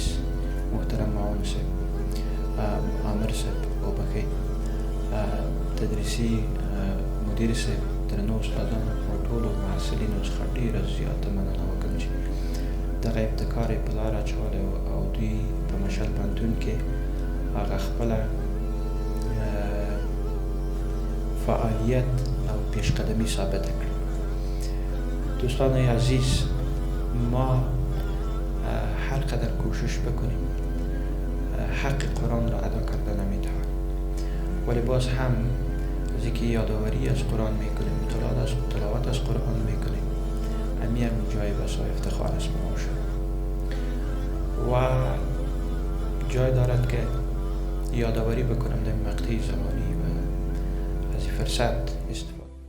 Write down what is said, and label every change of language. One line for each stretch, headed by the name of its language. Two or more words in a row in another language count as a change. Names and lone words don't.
Pashto: محترم معاون صاحب عامر صاحب وبخښئ، تدریسي مدیر صاحب، درنو استادانو او ټولو محصلینو څخه ډېره زیاته مننه وکړم چې دغه ابتکار یې په لاره اچولی او دوی په مشال پوهنتون کې هغه خپله فعالیت او پیشقدمي ثابته کړه.
Persian: دوستان عزیز، ما هر قدر کوشش بکنیم حق قرآن را ادا کرده نمیتوانیم، ولی باز هم از اینکه یادآوری از قرآن میکنیم، تلاوت از قرآن میکنیم، همین جای بسا افتخار است ما شد و جای دارد که یادآوری بکنم در مقطع زمانی و از این فرصت